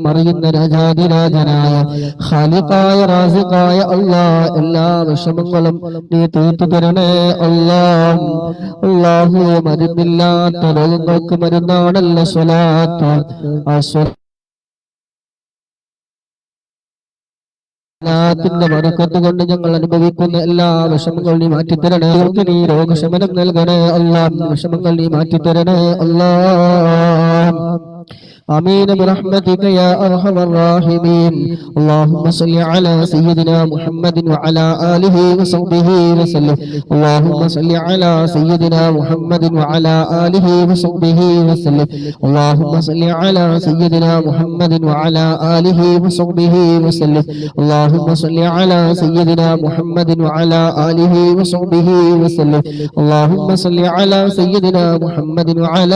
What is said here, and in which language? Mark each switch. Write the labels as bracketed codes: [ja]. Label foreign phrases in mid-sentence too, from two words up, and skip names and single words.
[ml] അറിയുന്ന രാജാതിരാജനായ ഖാലിഖായ റാസിഖായ അല്ലാഹ് എല്ലാ വിഷമങ്ങളും നീ തീർത്തു തരണേ അല്ലാഹ് അല്ലാഹുവേ മരുന്നില്ലാത്ത രോഗങ്ങൾക്ക് മരുന്നാണല്ലോ സ്വലാത്ത് ത്തിന്റെ ബർക്കത്ത് കൊണ്ട് ഞങ്ങൾ അനുഭവിക്കുന്ന എല്ലാ വിഷമങ്ങളും നീ മാറ്റിത്തരണേ നീ രോഗശമനം നൽകണേ അല്ലാഹ് വിഷമങ്ങൾ നീ മാറ്റിത്തരണേ അല്ലാഹ് [ar] آمين برحمتك يا أرحم الراحمين اللهم صل على سيدنا محمد وعلى آله وصحبه وسلم اللهم صل على سيدنا محمد وعلى آله وصحبه وسلم اللهم صل على سيدنا محمد وعلى آله وصحبه وسلم اللهم صل على سيدنا محمد وعلى آله وصحبه وسلم اللهم صل على سيدنا محمد وعلى